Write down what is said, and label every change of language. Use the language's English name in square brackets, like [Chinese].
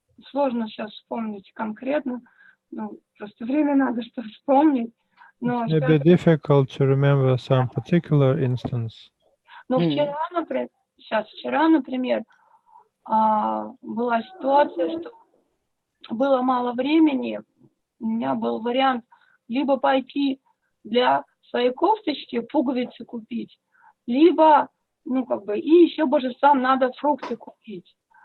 [Russian] Сложно сейчас вспомнить конкретно. Ну, просто время надо, чтобы вспомнить. Но [English] It may be difficult to remember some particular instance. [Russian] Но вчера, например, была ситуация, что было мало времени. У меня был вариант либо пойти для своей кофточки пуговицы купить, либо, и еще божествам надо фрукты купить.